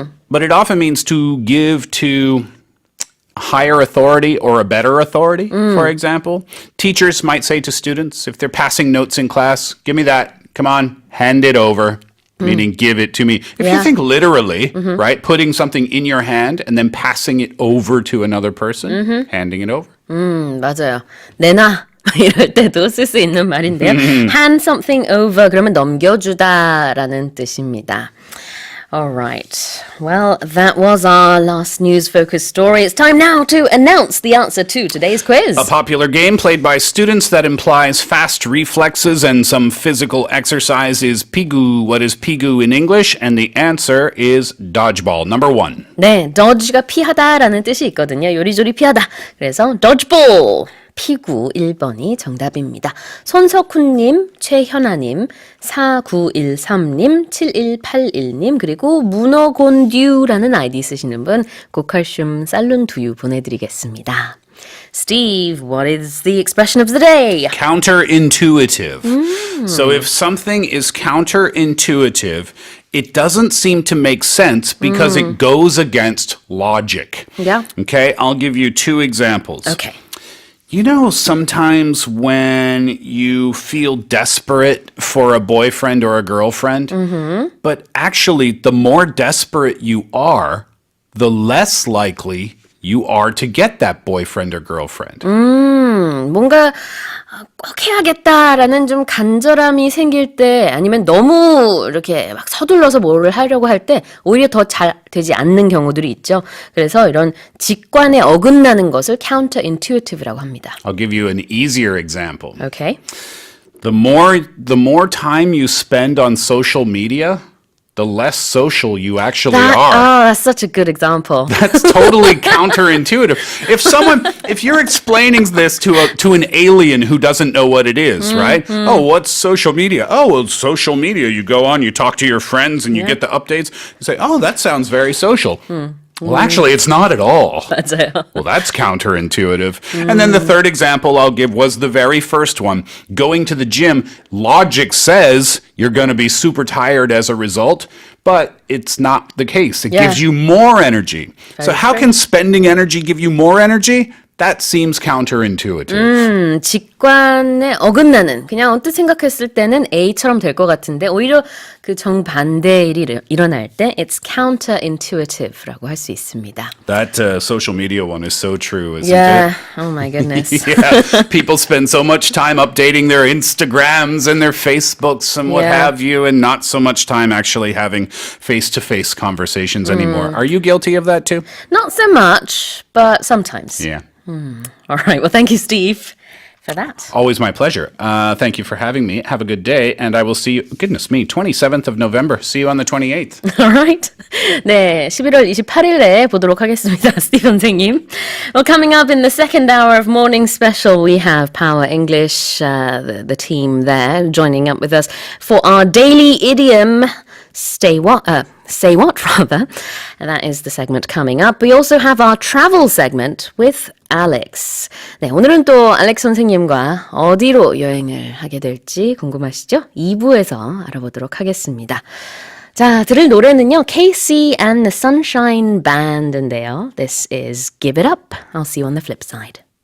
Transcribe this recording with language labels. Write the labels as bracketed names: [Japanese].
[English] But it often means to give to higher authority or a better authority, for example. Teachers might say to students, if they're passing notes in class, give me that, come on, hand it over, meaning give it to me. If you think literally, right, putting something in your hand and then passing it over to another person, handing it over. [Korean] 맞아요. 내놔. 이럴 때도 쓸 수 있는 말인데요. [English] Hand something over [Korean] 그러면 넘겨주다라는 뜻입니다. [English] Alright. Well, that was our last news-focused story. It's time now to announce the answer to today's quiz. A popular game played by students that implies fast reflexes and some physical exercise is pigu. What is pigu in English? And the answer is dodgeball. Number 1. [Korean] 네, dodge가 피하다라는 뜻이 있거든요. 요리조리 피하다. 그래서 dodgeball. 피구 1번이 정답입니다. 손석훈님, 최현아님, 4913님, 7181님, 그리고 문어곤듀라는 아이디 쓰시는 분 고칼슘 쌀룬 두유 보내드리겠습니다. [English] Steve, what is the expression of the day? Counterintuitive. So if something is counterintuitive, it doesn't seem to make sense because it goes against logic. Yeah. Okay, I'll give you 2 examples. Okay. You know, sometimes when you feel desperate for a boyfriend or a girlfriend, but actually the more desperate you are, the less likely you are to get that boyfriend or girlfriend. [Korean] 뭔가 꼭 해야겠다라는 좀 간절함이 생길 때 아니면 너무 이렇게 막 서둘러서 뭐를 하려고 할 때 오히려 더 잘 되지 않는 경우들이 있죠. 그래서 이런 직관에 어긋나는 것을 counterintuitive라고 합니다. [English] I'll give you an easier example. Okay. The more time you spend on social media, the less social you actually are. Oh, that's such a good example. That's totally counterintuitive. If you're explaining this to an alien who doesn't know what it is, right? Oh, what's social media? Oh, well, social media. You go on, you talk to your friends, and you get the updates. You say, oh, that sounds very social. Well, actually, it's not at all. [Korean] 맞아요. [English] Well, that's counterintuitive. And then the third example I'll give was the very first one. Going to the gym, logic says you're going to be super tired as a result, but it's not the case. It gives you more energy. So how can spending energy give you more energy? That seems counterintuitive. 직관에 어긋나는 그냥 언뜻 생각했을 때는 A처럼 될 것 같은데 오히려 그 정반대의 일이 일어날 때 it's counterintuitive 라고 할 수 있습니다. That social media one is so true, isn't Yeah. it? Oh my goodness. Yeah, people spend so much time updating their Instagrams and their Facebooks and what have you, and not so much time actually having face-to-face conversations anymore. Are you guilty of that too? Not so much, but sometimes. Yeah. All right. Well, thank you, Steve, for that. Always my pleasure. Thank you for having me. Have a good day, and I will see you, goodness me, 27th of November. See you on the 28th. All right. [Korean] 네, 11월 28일에 보도록 하겠습니다, 스티브 선생님. [English] Well, coming up in the second hour of Morning Special, we have Power English, the team there, joining up with us for our daily idiom, say what, rather. And that is the segment coming up. We also have our travel segment with Alex. [Korean] 네, 오늘은 또 알렉스 선생님과 어디로 여행을 하게 될지 궁금하시죠? 2부에서 알아보도록 하겠습니다. 자, 들을 노래는요. [English] Casey and the Sunshine Band인데요. This is Give It Up. I'll see you on the flip side.